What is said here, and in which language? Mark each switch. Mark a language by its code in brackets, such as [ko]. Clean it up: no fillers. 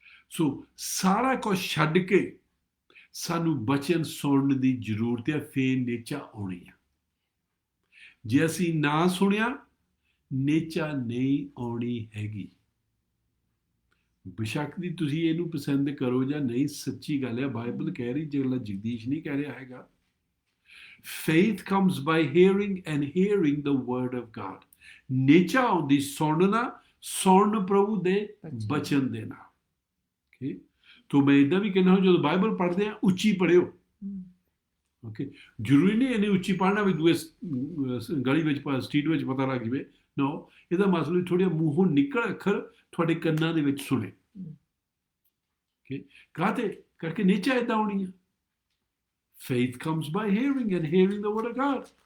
[pa] ਸੋ ਸਾਰਾ ਕੁਝ ਛੱਡ ਕੇ ਸਾਨੂੰ ਬਚਨ ਸੁਣਨ ਦੀ ਜ਼ਰੂਰਤ ਹੈ, ਫੇਰ ਨੇਚਾ ਆਉਣੀ ਆ। ਜੇ ਅਸੀਂ ਨਾ ਸੁਣਿਆ, ਨੇਚਾ ਨਹੀਂ ਆਉਣੀ ਹੈਗੀ। ਬੇਸ਼ੱਕ ਦੀ ਤੁਸੀਂ ਇਹਨੂੰ ਪਸੰਦ ਕਰੋ ਜਾਂ ਨਹੀਂ, ਸੱਚੀ ਗੱਲ ਹੈ, ਬਾਈਬਲ ਕਹਿ ਰਹੀ, ਜਿਹੜਾ ਜਗਦੀਸ਼ ਨਹੀਂ ਕਹਿ ਰਿਹਾ ਹੈਗਾ। [en] Faith comes by hearing and hearing the word of God. [pa] ਨੇਚਾ ਆਉਂਦੀ ਸੁਣਨਾ, ਸੁਣਨ ਪ੍ਰਭੂ ਦੇ ਬਚਨ ਦੇ ਨਾਲ। Okay? ਤੋ ਮੈਂ ਇੱਦਾਂ ਵੀ ਕਹਿੰਦਾ, ਜਦੋਂ ਬਾਈਬਲ ਪੜ੍ਹਦੇ ਆ ਉੱਚੀ ਪੜ੍ਹਿਓ। ਓਕੇ, ਜ਼ਰੂਰੀ ਨਹੀਂ ਇਹਨੇ ਉੱਚੀ ਪੜ੍ਹਨਾ ਵੀ ਦੂਏ ਗਲੀ ਵਿੱਚ ਸਟਰੀਟ ਵਿੱਚ ਪਤਾ ਲੱਗ ਜਾਵੇ। ਨੋ, ਇਹਦਾ ਮਤਲਬ ਥੋੜ੍ਹਾ ਮੂੰਹੋਂ ਨਿਕਲ ਅੱਖਰ ਤੁਹਾਡੇ ਕੰਨਾਂ ਦੇ ਵਿੱਚ ਸੁਣੇ। ਕਾਹਤੇ ਕਰਕੇ ਨੇਚਾ ਏਦਾਂ ਆਉਣੀ ਆ। [en] Faith comes by hearing and hearing the word of God.